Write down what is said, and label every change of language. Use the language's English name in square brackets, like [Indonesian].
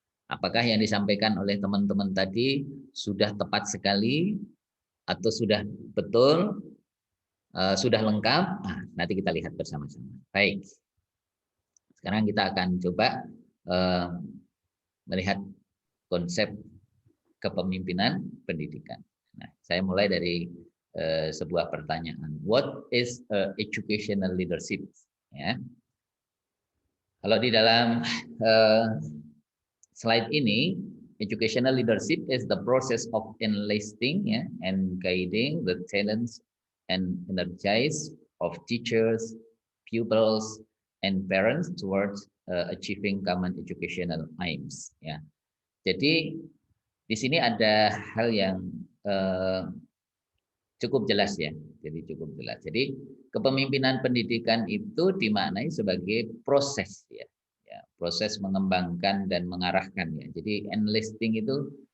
[Indonesian] Apakah yang disampaikan oleh teman-teman tadi sudah tepat sekali atau sudah betul, sudah lengkap? Nah, nanti kita lihat bersama-sama. Baik, sekarang kita akan coba melihat konsep kepemimpinan pendidikan. Nah, saya mulai dari sebuah pertanyaan. [English] What is educational leadership? [Indonesian] Ya. Kalau di dalam slide ini, [English] educational leadership is the process of enlisting and guiding the talents and energies of teachers, pupils, and parents towards achieving common educational aims. [Indonesian] Ya. Jadi di sini ada hal yang cukup jelas ya. Jadi cukup jelas. Jadi kepemimpinan pendidikan itu dimaknai sebagai proses ya. Proses mengembangkan dan mengarahkan ya. Jadi enlisting itu